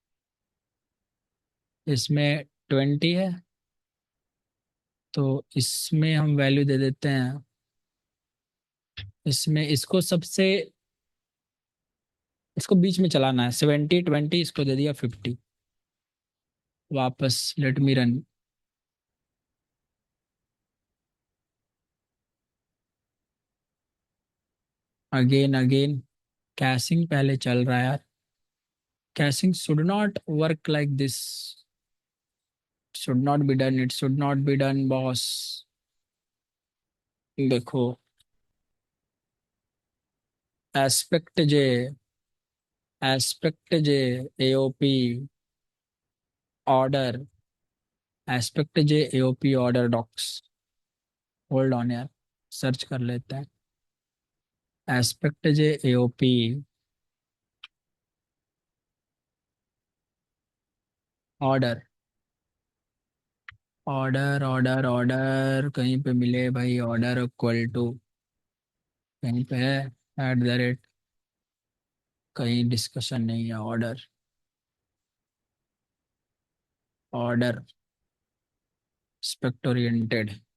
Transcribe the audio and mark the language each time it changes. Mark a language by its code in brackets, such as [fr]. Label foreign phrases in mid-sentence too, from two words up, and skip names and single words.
[hi] इसमें 20 है, तो इसमें हम वैल्यू दे देते हैं, इसमें इसको सबसे, इसको बीच में चलाना है, 70 20, इसको दे दिया 50। [en] वापस let me run. Again again, caching [hi] पहले चल रहा है यार, [en] caching should not work like this, should not be done, it should not be done boss. देखो, Aspect J, Aspect J, AOP order, Aspect J AOP order docs, hold on यार, [hi] सर्च कर लेते हैं। [en] Aspect J AOP, order, order order order [hi] कहीं पे मिले भाई, [en] order equal to, [hi] कहीं पे है, @ कहीं डिस्कशन नहीं है, [en] order, order aspect oriented.